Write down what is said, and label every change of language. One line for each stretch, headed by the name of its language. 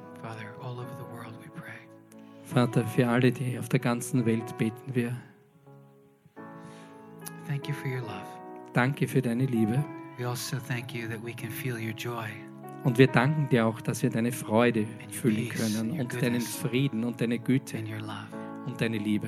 English: Father, all over the world we pray.
German: Vater, für alle, die auf der ganzen Welt beten wir.
English: Thank you for your love.
German: Danke für deine Liebe.
English: We also thank you that we can feel your joy.
German: Und wir danken dir auch, dass wir deine Freude fühlen können und deinen Frieden und deine Güte und deine Liebe.